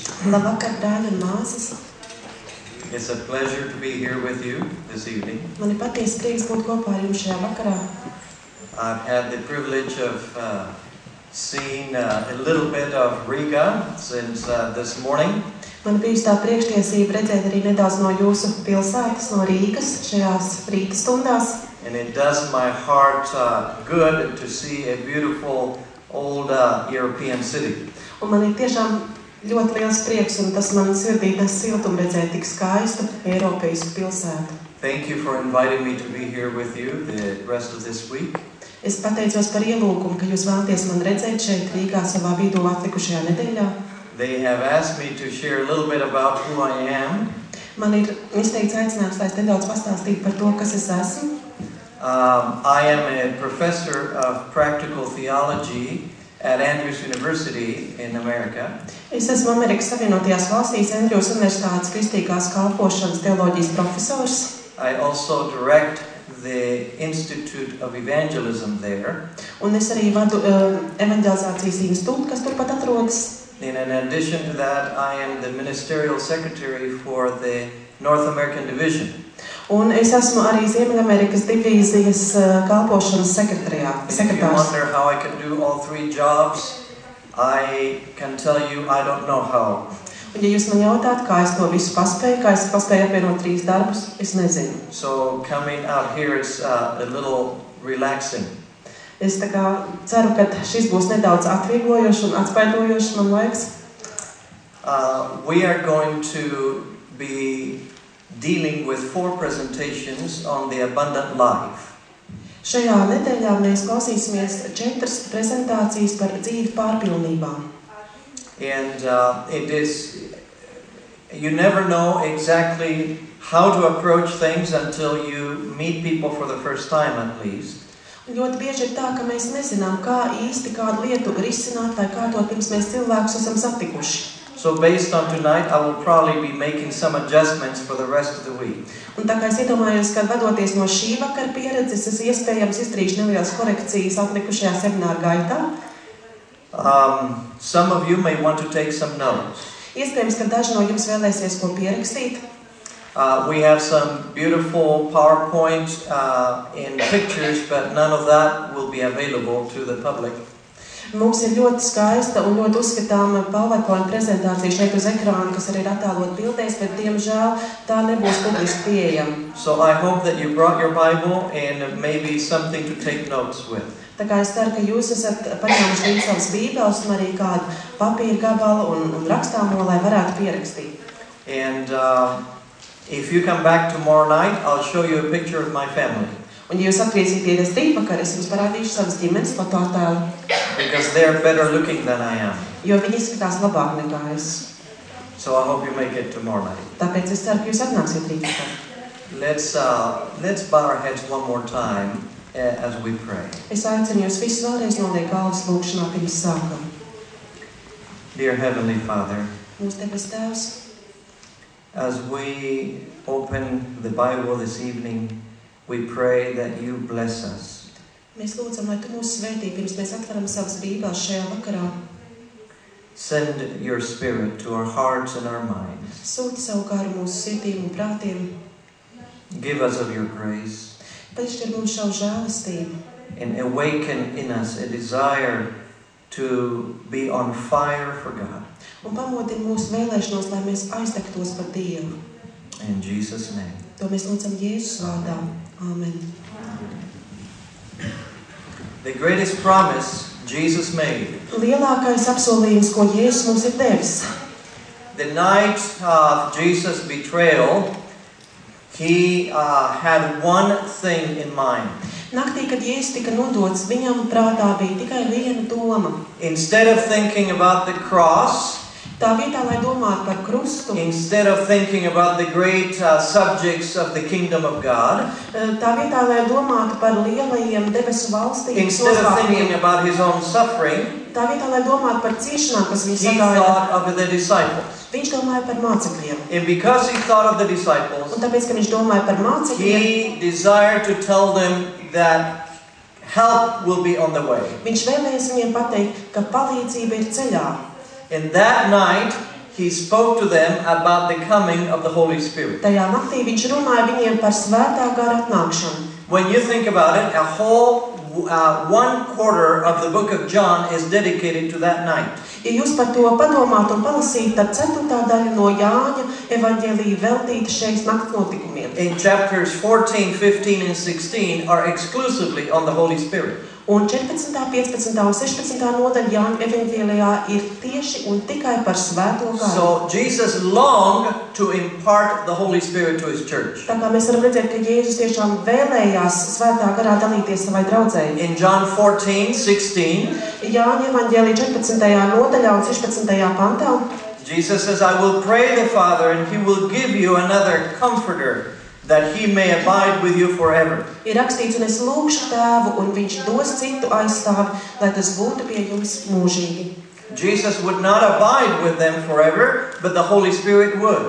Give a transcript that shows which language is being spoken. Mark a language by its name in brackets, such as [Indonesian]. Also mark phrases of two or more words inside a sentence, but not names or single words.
[Latvian] Labvakar, brāļi un māsas. [English] It's a pleasure to be here with you this evening. [Latvian] Man ir patiesi prieks būt kopā ar jums šajā vakarā. [English] I've had the privilege of seeing a little bit of Riga since this morning. [Latvian] Man ir bijusi tā priekštiesība redzēt arī nedaudz no jūsu pilsētas, no Rīgas, šajās rīta stundās. [English] And it does my heart good to see a beautiful old European city. [Latvian] Un man ir tiešām ļoti liels prieks, un tas man sirdī nes siltumu redzēt tik skaistu Eiropeisku pilsētu. [English] Thank you for inviting me to be here with you the rest of this week. [Latvian] Es pateicos par ielūgumu, ka jūs vēlaties man redzēt šeit Rīgā savā vidū atlikušajā nedēļā. [English] They have asked me to share a little bit about who I am. [Latvian] Man ir izteikts aicinājums, lai es nedaudz pastāstītu par to, kas es esmu. [English] I am a professor of practical theology at Andrews University in America. [Latvian] Es esmu Amerikas Savienotajās valstīs Andrews Universitātes kristīgās kalpošanas teoloģijas profesors. [English] I also direct the Institute of Evangelism there. [Latvian] Un es arī vadu evangelizācijas institūtu, kas turpat atrodas. [English] And in addition to that, I am the ministerial secretary for the North American Division. [Latvian] Un es esmu arī Ziemeļamerikas divīzijas kalpošanas sekretārs. [English] If you wonder how I can do all three jobs, I can tell you I don't know how. [Latvian] Un ja jūs man jautāt, kā es to visu paspēju, kā es paspēju apvienot 3 darbus, es nezinu. [English] So coming out here is a little relaxing. [Latvian] Es tā kā ceru, ka šis būs nedaudz atvieglojošs un atspaidojošs, man liekas. [English] We are going to be dealing with 4 presentations on the abundant life. [Latvian] Šajā nedēļā mēs klausīsimies 4 prezentācijas par dzīvi pārpilnībā. [English] And it is, you never know exactly how to approach things until you meet people for the first time at least. [Latvian] Ļoti bieži ir tā, ka mēs nezinām, kā īsti kādu lietu risināt vai kā to pirms mēs cilvēkus esam satikuši. [English] So based on tonight, I will probably be making some adjustments for the rest of the week. [Latvian] Un tā kā es iedomājos, ka vadoties no šī vakara pieredzes, es iespējams izdarīšu nelielas korekcijas atlikušajā semināra gaitā. [English] Some of you may want to take some notes. [Latvian] Iespējams, ka daži no jums vēlēsies ko pierakstīt. [English] We have some beautiful PowerPoint in pictures, but none of that will be available to the public. [Latvian] Mums ir ļoti skaista un ļoti uzskatāma PowerPoint prezentācija šeit uz ekrāna, kas arī ir attēlot bildēs, bet diemžēl tā nebūs publiski pieejama. [English] So I hope that you brought your Bible and maybe something to take notes with. [Latvian] Tā kā es ceru, ka jūs esat paņēmuši līdz savas bībeles un arī kādu papīra gabalu un rakstāmo, lai varētu pierakstīt. [English] And if you come back tomorrow night, I'll show you a picture of my family. [Latvian] Un ja jūs atgriezīties rītvakar, es jums parādīšu savas ģimenes fotoattēlu. [English] Because they're better looking than I am. [Latvian] Jo viņi izskatās labāk nekā es. [English] So I hope you make it tomorrow night. [Latvian] Tāpēc es ceru, ka jūs atnāksiet rītvakar. [English] Let's bow our heads one more time as we pray. [Latvian] Es aicinu jūs visus vēlreiz noliekt galvas lūkšanā pirms sākam. [English] Dear Heavenly Father, [Latvian] Mūsu debes Tēvs, [English] as we open the Bible this evening, we pray that you bless us. [Latvian] mēs lūdzam, lai tu mūs svētī, pirms mēs atveram savas bībeles šajā vakarā. [English] Send your Spirit to our hearts and our minds. [Latvian] Sūti savu garu mūsu sirdīm un prātiem. [English] Give us of your grace. [Latvian] Piešķir mums savu žēlistību. [English] And awaken in us a desire to be on fire for God. [Latvian] Un pamodini mūsu vēlēšanos, lai mēs aizdegtos par Dievu. [English] In Jesus' name. [Latvian] To mēs lūdzam Jēzus vārdā. Amen. [English] The greatest promise Jesus made. [Latvian] Lielākais apsolījums, ko Jēzus mums ir devis. [English] The night of Jesus' betrayal, he had one thing in mind. [Latvian] Naktī, kad Jēzus tika nodots, viņam prātā bija tikai viena doma. [English] Instead of thinking about the cross, [Latvian] Tā vietā, lai domātu par krustu, [English] instead of thinking about the great subjects of the kingdom of God, [Latvian] tā vietā, lai domātu par lielajiem debesu valstības [English] instead of thinking [Latvian] noslēpumiem, [English] about his own suffering, [Latvian] tā vietā, lai domātu par ciešanām, kas viņu [English] he [Latvian] sagaida, [English] thought of the disciples. [Latvian] viņš domāja par mācekļiem. [English] And because he thought of the disciples, [Latvian] Un tāpēc, ka viņš domāja par mācekļiem, [English] he desired to tell them that help will be on the way. [Latvian] viņš vēlējās viņiem pateikt, ka palīdzība ir ceļā. [English] And that night, he spoke to them about the coming of the Holy Spirit. [Latvian] Tajā naktī viņš runāja viņiem par svētā gara atnākšanu. [English] When you think about it, a whole 1/4 of the book of John is dedicated to that night. [Latvian] Ja jūs par to padomātu un palasītu, tad 4. daļa no Jāņa evaņģēlija veltīta šeit nakts notikumiem. [English] In chapters 14, 15, and 16 are exclusively on the Holy Spirit. [Latvian] Un 14., 15. un 16. nodaļa Jāņa evaņģēlijā ir tieši un tikai par svēto garu. [English] So Jesus longed to impart the Holy Spirit to his church. [Latvian] Tā kā mēs varam redzēt, ka Jēzus tiešām vēlējās svētā garā dalīties savai draudzei. [English] In John 14, 16, [Latvian] Jāņa evaņģēlija 14. nodaļā un 16. pantā. [English] Jesus says, I will pray the Father, and he will give you another comforter, that he may abide with you forever. [Latvian] Ir rakstīts, un es lūgšu Tēvu, un viņš dos citu aizstāvi, lai tas būtu pie jums mūžīgi. [English] Jesus would not abide with them forever, but the Holy Spirit would.